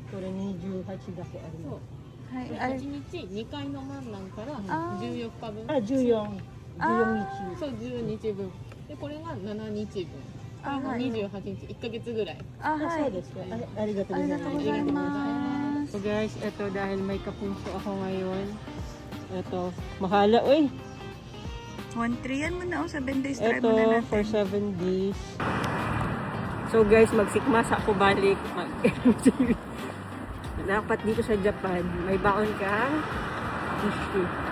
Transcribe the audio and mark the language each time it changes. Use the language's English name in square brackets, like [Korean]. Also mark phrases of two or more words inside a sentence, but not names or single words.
[Japanese] これ28だけありそまう。はい、であれ 1日2回飲まんなんからあー 14日分。す。あ、14日。そう10日分。でこれが7日分。これがはい 28日1ヶ月ぐらい。あ、あ、はい。そうですか。ありがとうありございます。がとうございます。 [English] So guys, [Filipino] ito dahil may kapunso ako ngayon. Ito, mahala. Uy, 1-3 yan mo na, oh. [English] 7 days try [Filipino] ito mo na for natin. 7 days. [English] So guys, [Filipino] magsikmasa ako balik. Dapat dito sa Japan, may baon kang tissue.